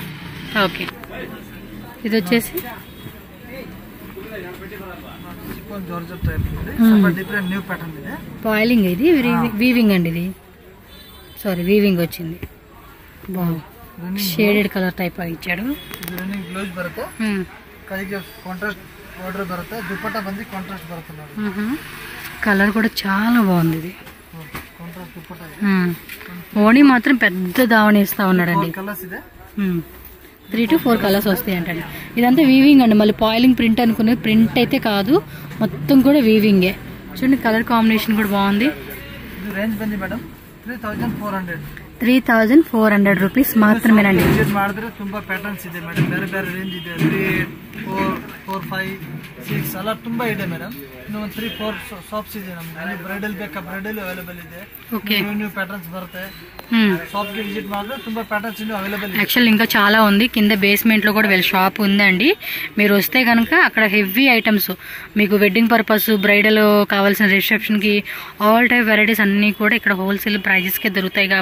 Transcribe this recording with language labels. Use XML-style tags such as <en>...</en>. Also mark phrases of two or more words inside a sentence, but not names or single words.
<te>ఓకే, ఇది వచ్చేసి పాయిలింగ్, ఇది వీవింగ్ అండి. ఇది సారీ వీవింగ్ వచ్చింది. బాగుంది,</te> <en>shaded colour type</en> <te>ఇచ్చాడు.</te> <kn>ಬ್ಲೌಸ್ ಬರುತ್ತೆ, ಕೈಗೆ</kn> <en>contrast border</en> <kn>ಬರುತ್ತೆ, ದುಪಟ್ಟಾ ಬಂದು ಕಾಂಟ್ರಾಸ್ಟ್ ಬರುತ್ತೆ.</kn> <te>కలర్ కూడా చాలా బాగుంది. ఇది ఓణి మాత్రం పెద్ద దావణి ఇస్తా ఉన్నాడండి. 3 to 4 కలర్స్ వస్తాయి అంటండి. ఇదంతా వీవింగ్ అండి, మళ్ళీ పాయిలింగ్ ప్రింట్ అనుకునేది ప్రింట్ అయితే కాదు, మొత్తం కూడా వీవింగే. చూడండి</te> <en>colour combination</en> <te>కూడా బాగుంది. 3400 రూపీస్ మాత్రమేనండి.</te> <kn>ಮಾಡಿದ್ರೆ ತುಂಬಾ ಪ್ಯಾಟರ್ನ್ಸ್ ಇದೆ ಮೇಡಮ್, ಬೇರೆ ಬೇರೆ ರೇಂಜ್ ಇದೆ. 3, 8, 4, 5, 6 ಎಲ್ಲ ತುಂಬಾ ಇದೆ ಮೇಡಮ್. ಇನ್ನು 3, 4 ಶಾಪ್ಸ್ ಇದೆ ನಮ್ದು. ಬ್ರೈಡಲ್ ಬೇಕಾ</kn> <en>bridal available</en> <kn>ಇದೆ,</kn> <en>new patterns</en> <kn>ಬರುತ್ತೆ.</kn> <te>షాప్ కి విజిట్ మాత్రం ತುಂಬಾ</te> <en>patterns available.</en> <te>యాక్చువల్ ఇంకా చాలా ఉంది, కింద బేస్మెంట్ లో కూడా వీళ్ళ షాప్ ఉందండి. మీరు వస్తే కనుక అక్కడ</te> <en>heavy items</en> <te>మీకు</te> <en>wedding purpose, bridal</en> <te>కావాల్సిన రిసెప్షన్ కి</te> <en>all type varieties</en> <te>అన్ని కూడా ఇక్కడ</te> <en>wholesale prices</en> <te>కి దొరుకుతాయి.</te>